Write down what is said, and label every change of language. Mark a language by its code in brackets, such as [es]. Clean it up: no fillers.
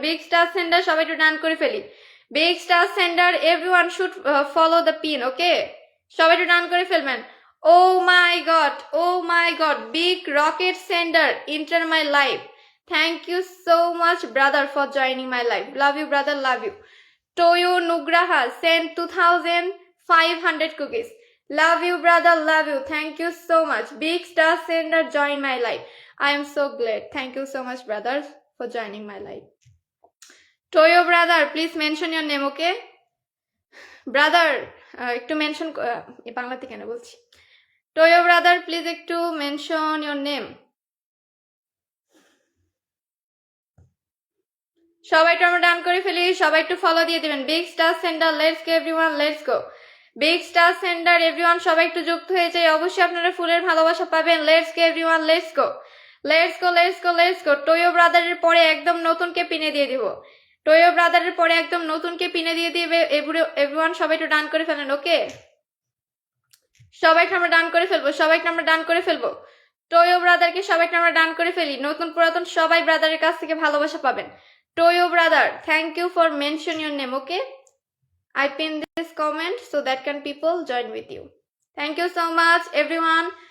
[en] big star sender, [bn] সবাই একটু ডান করে ফেলি। [en] Big star sender, everyone should follow the pin. Okay, [bn] সবাই একটু ডান করে ফেলবেন। [en] Oh my god, big rocket sender enter my life, thank you so much brother for joining my life, love you brother, love you. Toyo Nugraha sent 2500 cookies. Love you brother, love you. Thank you so much. Big star sender join my life. I am so glad. Thank you so much brothers for joining my life. Toyo brother, please mention your name. Okay brother, [bn] একটু mention বাংলাতে কেন বলছি। [en] Toyo brother, please একটু mention your name. [bn] সবাই একটু আমরা ডান করে ফেলি, সবাই একটু ফলো দিয়ে দিবেন। [en] Big star sender, let's go everyone, let's go. Big star sender everyone, [bn] সবাই একটু যুক্ত হয়ে যায়, অবশ্যই আপনারা ফুলের ভালোবাসা পাবেন। [en] Let's go everyone, let's go, let's go, let's go, let's go. [bn] টোয়ো ব্রাদারের পরে একদম নতুনকে পিনে দিয়ে দিব। টোয়ো ব্রাদারের পরে একদম নতুনকে পিনে দিয়ে দিবে এভরিওয়ান, সবাই একটু ডান করে ফেলেন। ওকে, সবাইকে আমরা ডান করে ফেলবো, সবাইকে আমরা ডান করে ফেলবো। টোয়ো ব্রাদারকে সবাইকে আমরা ডান করে ফেলি, নতুন পুরাতন সবাই ব্রাদারের কাছ থেকে ভালোবাসা পাবেন। [en] Toyo brother, thank you for mention your name. Okay, I pin this comment so that can people join with you. Thank you so much everyone.